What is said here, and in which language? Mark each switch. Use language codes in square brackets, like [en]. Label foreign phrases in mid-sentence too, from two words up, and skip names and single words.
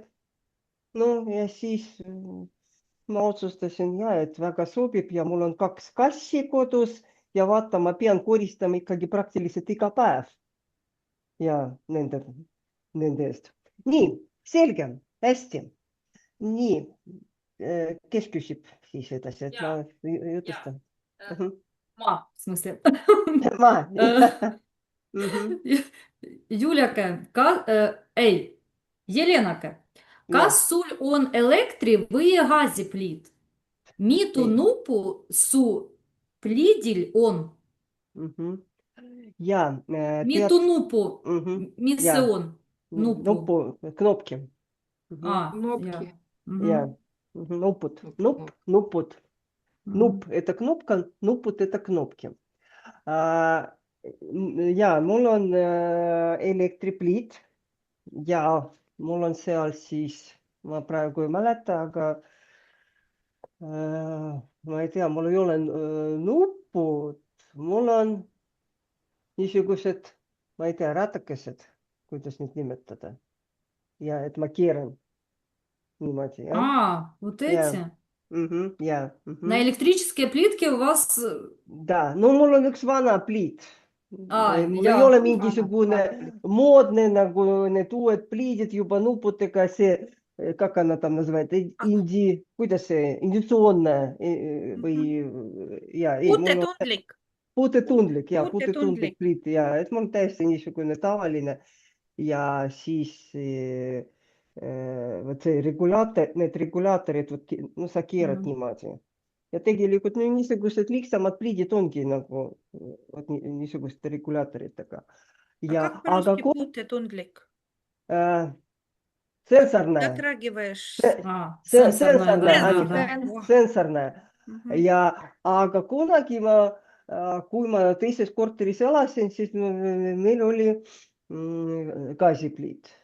[et] No ja siis ma otsustasin, et väga sobib ja mul on 2 kassi kodus ja vaata, ma pean koristama ikkagi praktiliselt iga päev. Ja nende eest. Nii, selge, hästi. Nii, kes küsib siis edasi, et ma jutustan? Ma, [ru] в смысле. [et] Ma. Juliake, Jelenake, kas sul on elektri- või gaasipliit? Mitu nuppu su pliidil on? Ja, Mitu nuppu? Mis see on? [ru] Knopki. Кнопки. [et] Ja, nupud. Nupp – [ru] это кнопка, nupud – это кнопки. [et] Ja, mul on elektripliit ja mul on seal siis, ma praegu ei mäleta, aga ma ei tea, mul ei ole nupud, mul on niisugused, ma ei tea, ratakesed, kuidas neid nimetada. Ja, et ma keeran niimoodi. [ru] Вот эти? На электрические плитки у вас... Да, [et] no mul on üks vana pliit. Mul ei ole mingisugune moodne, nagu need uued pliidid juba nuputega, see, [ru] как она там называет, [et] kuidas see, indutsioonne või... Puutetundlik pliit, ja, et mul täiesti niisugune tavaline ja siis võt see need regulaatorid, no sa keerad niimoodi. Ja tegelikult niisugused lihtsamad pliidid ongi nagu niisuguste regulaatoritega. [ru] Как по-русски puutetundlik? [et] Sensorne. [ru] Дотрагиваешь. [et] Sensorne. Ja, aga kunagi kui ma teises korteris elasin, siis meil oli gaasipliit.